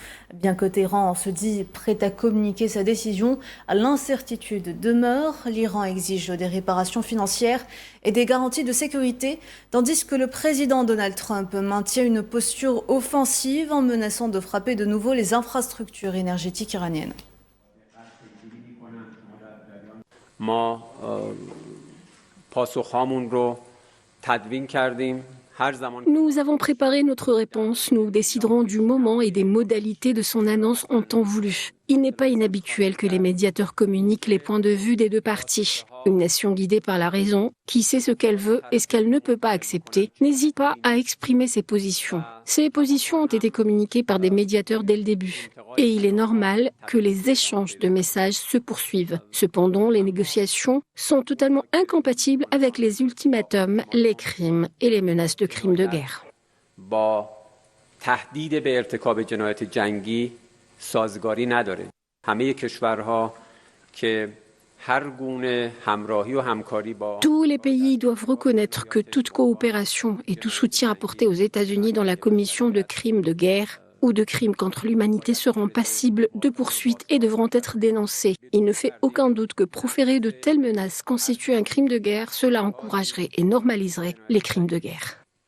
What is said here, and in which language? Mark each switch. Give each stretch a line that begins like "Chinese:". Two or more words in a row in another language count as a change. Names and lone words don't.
French: Bien que Téhéran se dit prêt à communiquer sa décision, l'incertitude demeure. L'Iran exige des réparations financières et des garanties de sécurité, tandis que le président Donald Trump maintient une posture offensive en menaçant de frapper de nouveau les infrastructures énergétiques iraniennes.
Persian: ما پاسخهامون رو تدوین کردیم.
French: Nous avons préparé notre réponse. Nous déciderons du moment et des modalités de son annonce en temps voulu. Il n'est pas inhabituel que les médiateurs communiquent les points de vue des deux parties. Une nation guidée par la raison, qui sait ce qu'elle veut et ce qu'elle ne peut pas accepter, n'hésite pas à exprimer ses positions. Ces positions ont été communiquées par des médiateurs dès le début. Et il est normal que les échanges de messages se poursuivent. Cependant, les négociations sont totalement incompatibles avec les ultimatums, les crimes et les menaces de crimes de guerre.
Persian: با تهدید به ارتکاب جنایت جنگی سازگاری نداره. همه کشورها که هر گونه همراهی و همکاری با
French: Tous les pays doivent reconnaître que toute coopération et tout soutien apporté aux États-Unis dans la commission de crimes de guerre ou de crimes contre l'humanité seront passibles de poursuites et devront être dénoncés. Il ne fait aucun doute que proférer de telles menaces constitue un crime de guerre, cela encouragerait et normaliserait les crimes de guerre.